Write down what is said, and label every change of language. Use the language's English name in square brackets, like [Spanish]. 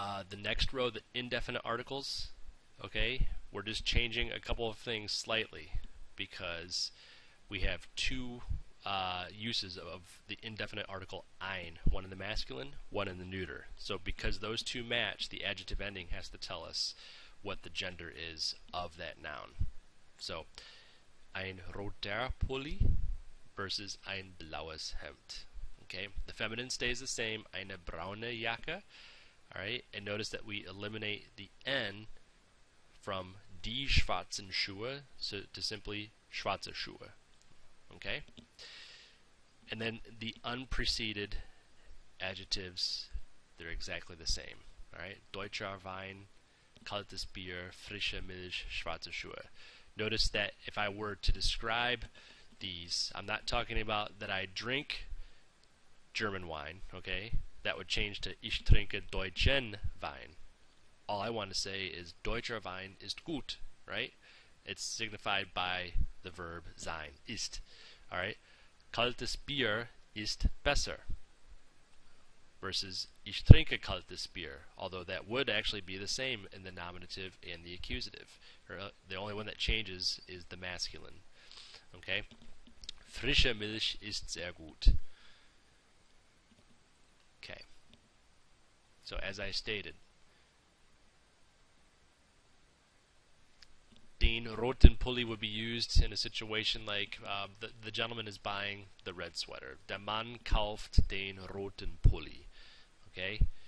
[English] The next row, the indefinite articles. Okay, we're just changing a couple of things slightly because we have two uses of the indefinite article ein, one in the masculine, one in the neuter. So because those two match, the adjective ending has to tell us what the gender is of that noun. So [German] ein roter Pulli [English] versus [German] ein blaues Hemd. [English] Okay, the feminine stays the same, [German] eine braune Jacke. [English] All right, and notice that we eliminate the n from [German] die schwarzen Schuhe [English] to simply [German] schwarze Schuhe. [English] Okay? And then the unpreceded adjectives, they're exactly the same. Alright? [German] Deutscher Wein, kaltes Bier, frische Milch, schwarze Schuhe. [English] Notice that if I were to describe these, I'm not talking about that I drink German wine, okay? That would change to [German] ich trinke deutschen Wein. [English] All I want to say is [German] Deutscher Wein ist gut, [English] right? It's signified by the verb sein, ist. [German] Alright? Kaltes Bier ist besser. Versus ich trinke kaltes Bier. [English] Although that would actually be the same in the nominative and the accusative. The only one that changes is the masculine. Okay? [German] Frische Milch ist sehr gut. [English] Okay. So as I stated, [German] den roten Pulli [English] would be used in a situation like the gentleman is buying the red sweater. [German] Der Mann kauft den roten Pulli. Okay?